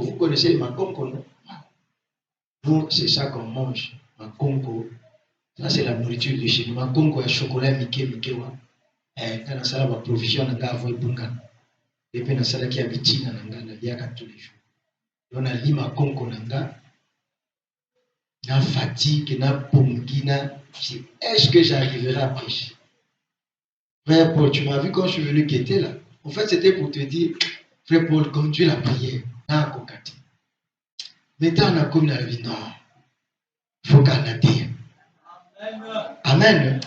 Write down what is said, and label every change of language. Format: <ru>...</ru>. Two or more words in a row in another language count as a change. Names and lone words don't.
<fr>Vous connaissez les makonko, non? Nous, c'est ça qu'on mange. Makonko. Ça, c'est la nourriture de chez nous. Makonko, il y a chocolat, Mickey. Quand on a la provision, on a envoyé Bunga. Et puis, on a qui habite dans le tous les jours. On a dit Makonko,</fr> <ln>na fatigue, na pongina.</ln> <fr>Est-ce que j'arriverai à prêcher? Frère Paul, tu m'as vu quand je suis venu quitter là. En fait, c'était pour te dire, Frère Paul, conduis la prière. Maintenant, on a comme la vie. Non. Il faut qu'on atteigne. Amen.</fr>